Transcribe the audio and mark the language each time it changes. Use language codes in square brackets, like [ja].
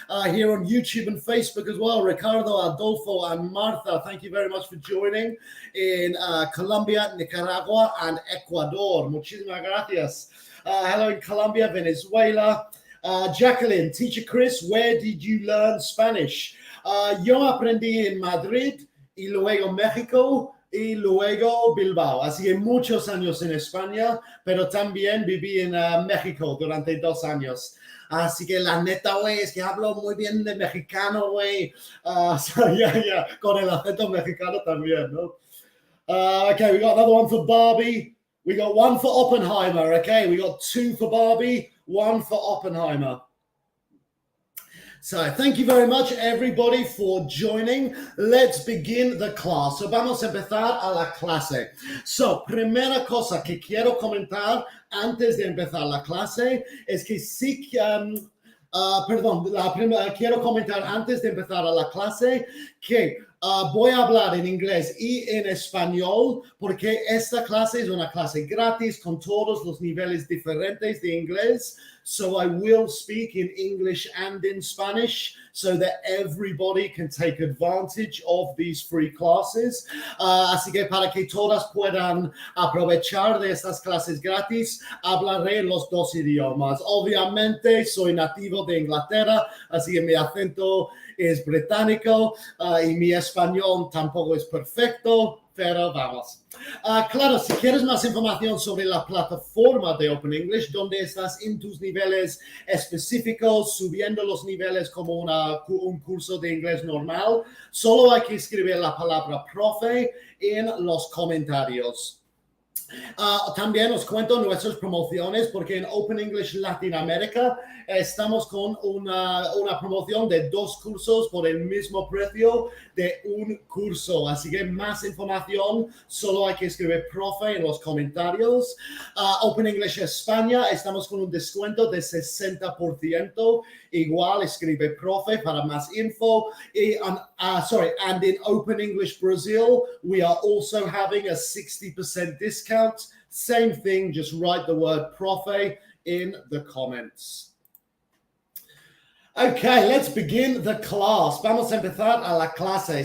[en] Here on YouTube and Facebook as well, Ricardo, Adolfo, and Martha, thank you very much for joining in Colombia, Nicaragua, and Ecuador. [es] Muchísimas gracias. [en] Hello in [es] Colombia, Venezuela. [en] Jacqueline, Teacher Chris, where did you learn Spanish? [es] Yo aprendí en Madrid y luego México y luego Bilbao. Así que muchos años en España, pero también viví en México durante 2 años. Así que la neta, güey, es que hablo muy bien de mexicano, güey. Con el acento mexicano también, ¿no? [en] Okay, we got another one for Barbie. We got one for Oppenheimer, okay? We got 2 for Barbie, 1 for Oppenheimer. So thank you very much, everybody, for joining. Let's begin the class. [es] So vamos a empezar a la clase. So, primera cosa que quiero comentar antes de empezar la clase es que sí, quiero comentar antes de empezar a la clase que voy a hablar en inglés y en español porque esta clase es una clase gratis con todos los niveles diferentes de inglés. [en] So I will speak in English and in Spanish so that everybody can take advantage of these free classes. [es] Así que para que todas puedan aprovechar de estas clases gratis, hablaré los 2 idiomas. Obviamente soy nativo de Inglaterra, así que mi acento es británico y mi español tampoco es perfecto, pero vamos. Claro, si quieres más información sobre la plataforma de Open English, donde estás en tus niveles específicos, subiendo los niveles como un curso de inglés normal, solo hay que escribir la palabra profe en los comentarios. También os cuento nuestras promociones porque en Open English Latinoamérica estamos con una promoción de 2 cursos por el mismo precio de un curso. Así que más información, solo hay que escribir profe en los comentarios. Open English España, estamos con un descuento de 60%. Igual escribe profe para más info. [en] And in Open English Brazil, we are also having a 60% discount. Same thing, just write the word profe in the comments. Okay, let's begin the class. [es] Vamos a empezar a la clase.